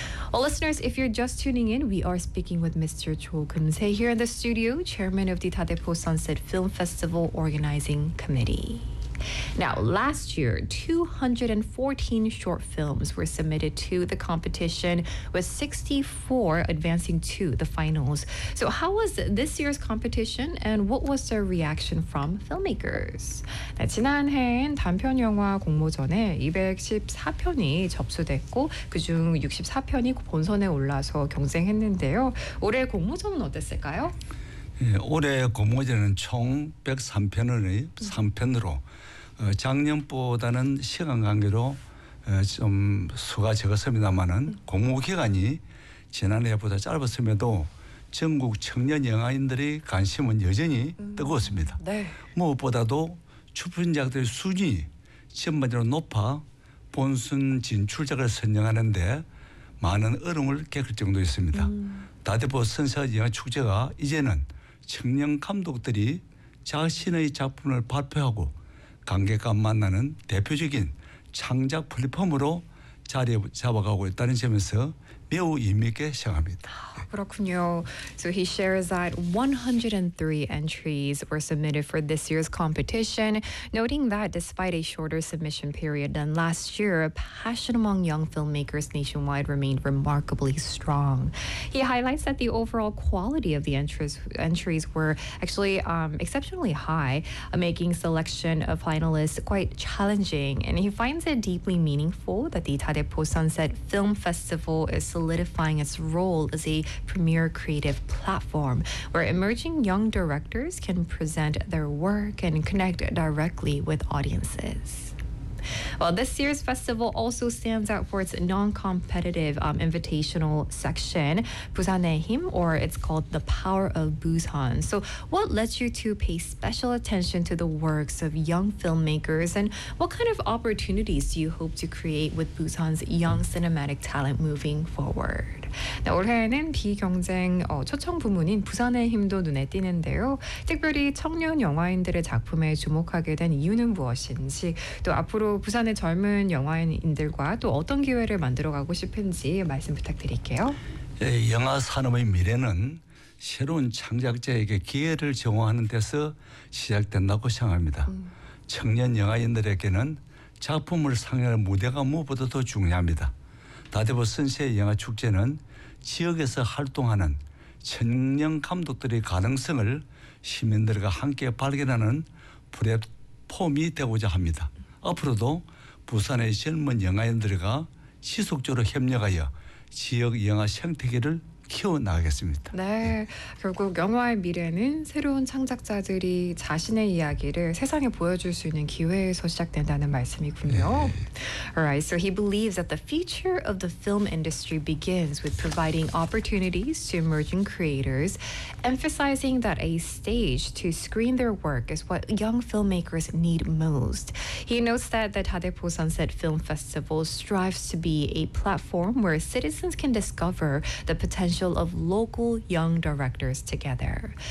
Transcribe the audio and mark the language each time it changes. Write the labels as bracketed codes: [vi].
[en] Well, listeners, if you're just tuning in, we are speaking with Mr. Cho Geun-se here in the studio, chairman of the 다대포 Sunset Film Festival Organizing Committee. Now, last year, 214 short films were submitted to the competition, with 64 advancing to the finals. So how was this year's competition, and what was the reaction from filmmakers? [ko] 네, 지난해엔 단편 영화 공모전에 214편이 접수됐고, 그중 64편이 본선에 올라서 경쟁했는데요. 올해 공모전은 어땠을까요? 예, 올해 공모전은 총 103편으로 작년보다는 시간 관계로 좀 수가 적었습니다만은 공모 기간이 지난해보다 짧았음에도 전국 청년 영화인들의 관심은 여전히 뜨거웠습니다. 네. 무엇보다도 출품작들의 순위 전반적으로 높아 본선 진출작을 선정하는데 많은 어려움을 겪을 정도였습니다. 다대포 선사 영화 축제가 이제는 청년 감독들이 자신의 작품을 발표하고 관객과 만나는 대표적인 창작 플랫폼으로 자리 잡아가고 있다는 점에서 매우 의미있게 생각합니다. 그렇군요. [en] So he shares that 103 entries were submitted for this year's competition, noting that despite a shorter submission period than last year, passion among young filmmakers nationwide remained remarkably strong. He highlights that the overall quality of the entries were actually exceptionally high, making selection of finalists quite challenging. And he finds it deeply meaningful that the 다대포 Sunset Film Festival is solidifying its role as a premier creative platform where emerging young directors can present their work and connect directly with audiences. Well, this year's festival also stands out for its non-competitive invitational section, Busan의 힘, or it's called The Power of Busan. So what led you to pay special attention to the works of young filmmakers, and what kind of opportunities do you hope to create with Busan's young cinematic talent moving forward? [ko] 네, 올해는 비경쟁 초청 부문인 부산의 힘도 눈에 띄는데요. 특별히 청년 영화인들의 작품에 주목하게 된 이유는 무엇인지, 또 앞으로 부산의 젊은 영화인들과 또 어떤 기회를 만들어가고 싶은지 말씀 부탁드릴게요. 예, 영화 산업의 미래는 새로운 창작자에게 기회를 제공하는 데서 시작된다고 생각합니다. 청년 영화인들에게는 작품을 상영할 무대가 무엇보다도 중요합니다. 다대포 선사 영화 축제는 지역에서 활동하는 청년 감독들의 가능성을 시민들과 함께 발견하는 플랫폼이 되고자 합니다. 앞으로도 부산의 젊은 영화인들과 지속적으로 협력하여 지역 영화 생태계를 키워나가겠습니다. 네, 네. 결국 영화의 미래는 새로운 창작자들이 자신의 이야기를 세상에 보여줄 수 있는 기회에서 시작된다는 말씀이군요. 네. [en] All right, so he believes that the future of the film industry begins with providing opportunities to emerging creators, emphasizing that a stage to screen their work is what young filmmakers need most. He notes that the 다대포 Sunset Film Festival strives to be a platform where citizens can discover the potential of local young directors together.